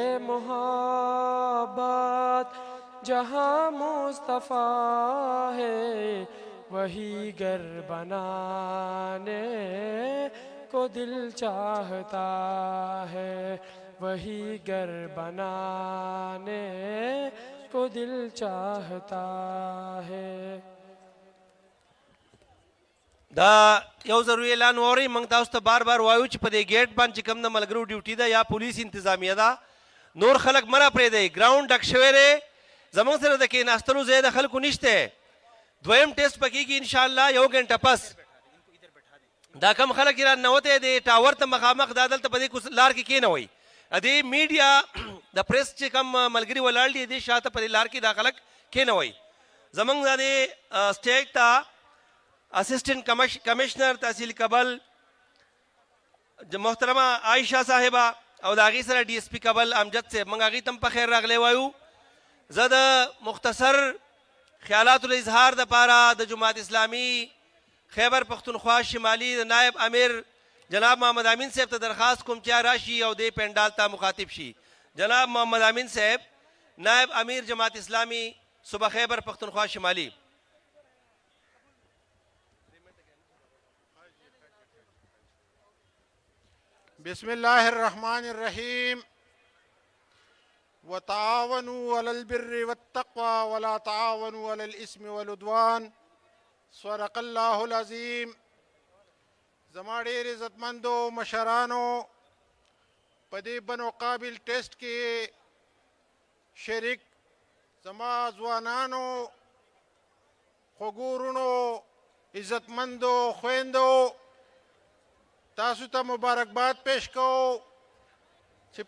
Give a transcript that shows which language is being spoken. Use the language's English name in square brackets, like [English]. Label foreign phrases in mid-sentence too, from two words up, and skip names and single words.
[Urdu] محبت جہاں مصطفیٰ ہے وہی گھر بنانے کو دل چاہتا ہے، وہی گھر بنانے کو دل چاہتا ہے۔ [Pashto] دا یو ضروری اعلان وری موږ تاسو ته بار بار وایو چې په دې گیټ باندې چې کوم د ملګرو ډیوټي ده یا پولیس انتظامیه ده، نور خلک مه راپرېږدئ، ګراؤنډ ډک شوی دی، زموږ سره د کېناستلو ځای د خلکو نشته۔ دویم ټیسټ به کېږي انشاءالله 1 غنټه پس۔ دا کم خلک چې راننوتی دی ټاور ته مخامخ دا دلته په دې لار کې کېنوئ، دې میډیا د پریس چې کم ملګري ولاړ دي دې شاته په دې لار کې دا خلک کېنوئ۔ زموږ د دې سټیټ ته [English] assistant commissioner [Pashto] تحصیل کابل محترمہ عائشہ صاحبہ او د هغې سره ډي اس پي کابل امجد صاحب، موږ هغې ته هم په خیر راغلی وایو۔ زه د مختصر خیالاتو د اظهار دپاره د جماعت اسلامي خیبر پختونخوا شمالي د نائب امیر جناب محمد امین صاحب ته درخواست کوم چې راشي او دې پنډال ته مخاطب شي۔ [Urdu] جناب محمد امین صاحب نائب امیر جماعت اسلامی صوبہ خیبر پختونخوا شمالی۔ [Arabic] بسم اللہ الرحمن الرحیم۔ وتعاونوا علی البر والتقوى ولا تعاونوا علی الاسم والعدوان، صدق اللہ العظیم۔ [Pashto] زما ډېر عزتمندو مشرانو، په دې بنو قابل ټیسټ کې شریک زما ځوانانو، خوږو وروڼو، عزتمندو خویندو، تاسو ته مبارکباد پیش کوو چې